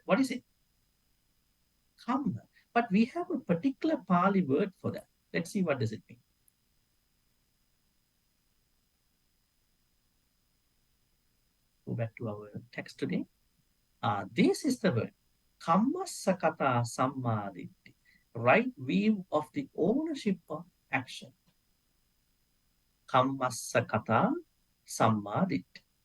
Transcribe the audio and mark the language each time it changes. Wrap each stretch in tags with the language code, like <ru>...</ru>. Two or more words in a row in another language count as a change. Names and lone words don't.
<en>What is it? Karma. But we have a particular Pali word for that. Let's see what does it mean. Go back to our text today. This is the word.</en> <pi>Kamma sakata sammaditi.</pi> <en>Right view of the ownership of action.</en> <pi>Kamma sakata sammaditi.</pi>